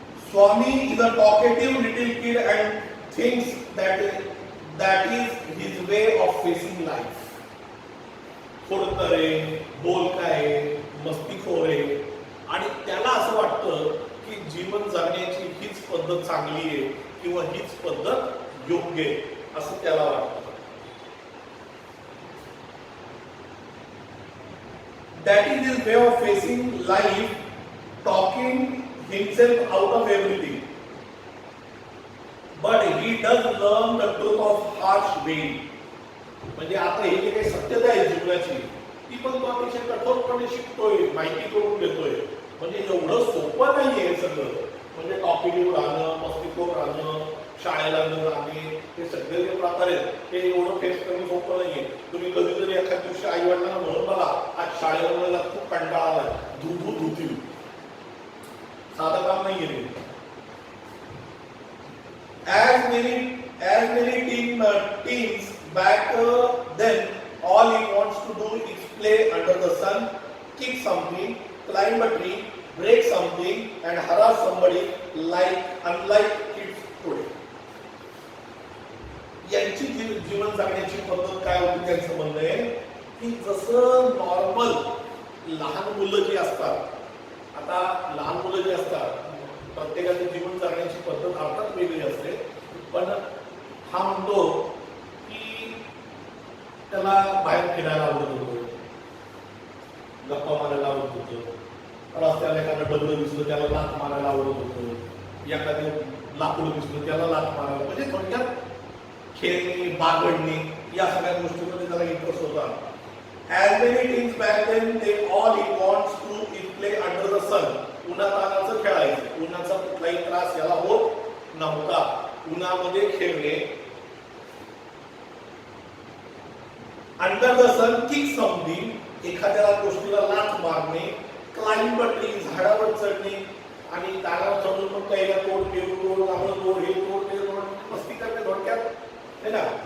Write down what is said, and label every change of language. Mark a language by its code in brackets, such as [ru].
[en] Swami is a talkative little kid and thinks that is his way of facing life. [mr] खोडकर आहे, बोलका आहे, मस्तीखोर आहे आणि त्याला असं वाटतं की जीवन जगण्याची हीच पद्धत चांगली आहे किंवा हीच पद्धत योग्य आहे असं त्याला वाटतं. [en] That is his way of facing life, talking himself out of everything. But he does learn the truth of harsh way. [mr] म्हणजे आता हे जे काही सत्यता आहे जीवनाची ती पण तो अतिशय कठोरपणे शिकतोय, माहिती करून देतोय. म्हणजे एवढं सोपं नाहीये हे सगळं. म्हणजे टॉकेटिव्ह राहणं, मस्तीखोर राहणं, शाळेला न जाणे, हे सगळे जे प्रकार आहेत हे एवढं फेस करणं सोपं नाहीये. तुम्ही कधीतरी एखाद्या दिवशी आई वडिलांना म्हणून बघा, आज शाळेला मला खूप कंटाळा आलाय, धुतील. साधं काम नाही आहे. [en] As many teens back then, all he wants to do is play under the sun, kick something, climb a tree, break something, and harass somebody, unlike kids today. [mr] यांची जीवन जगण्याची पद्धत काय होती त्यांचं म्हणणं आहे की जसं नॉर्मल लहान मुलं जी असतात, आता लहान मुलं जी असतात प्रत्येकाचं जीवन जगण्याची पद्धत अर्थात वेगळी असते, पण हा म्हणतो की त्याला बाहेर फिरायला आवडत होतं, गप्पा मारायला आवडत होतं, रस्त्याला एखादं डबलं दिसलं त्याला लाथ मारायला आवडत होतं, एखादं लाकूड दिसलं त्याला लाथ मारायला, म्हणजे थोडक्यात खेळणे, बागडणे या सगळ्या गोष्टींमध्ये त्याला इंटरेस्ट होता. [en] As many teens back then, all he wants to is play under the sun. [mr] उन्हातानाचं खेळायचं, उन्हाचा कुठलाही त्रास याला होत नव्हता. उन्हामध्ये खेळणे, [en] under the sun kick something, [mr] एखाद्या गोष्टीला लाथ मारणे, [en] climb tree, [mr] झाडावर चढणे आणि दारावर चढून मग त्याला तोड, पेरू तोड, आंबळ तोड, हे तोड, ते तोड, मस्ती करणे थोडक्यात, है ना.